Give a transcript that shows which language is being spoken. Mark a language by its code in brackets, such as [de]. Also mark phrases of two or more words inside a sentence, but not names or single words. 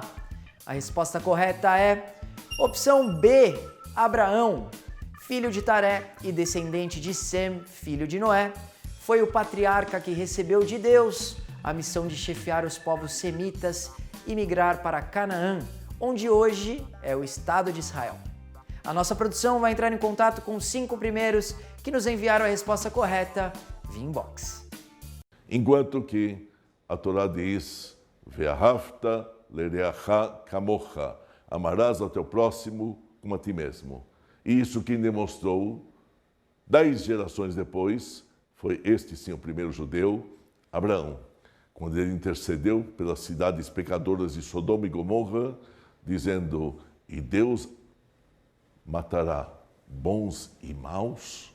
[pt] A resposta correta é opção B, Abraão, filho de Taré e descendente de Sem, filho de Noé, foi o patriarca que recebeu de Deus a missão de chefiar os povos semitas e migrar para Canaã, onde hoje é o Estado de Israel. A nossa produção vai entrar em contato com os 5 primeiros que nos enviaram a resposta correta via inbox. Enquanto que a Torá diz, [he] Ve'ahavta lereacha kamocha, [pt] amarás ao teu próximo como a ti mesmo. E isso quem demonstrou, 10 gerações depois, foi este sim o primeiro judeu, Abraão, quando ele intercedeu pelas cidades pecadoras de Sodoma e Gomorra, dizendo, e Deus matará bons e maus?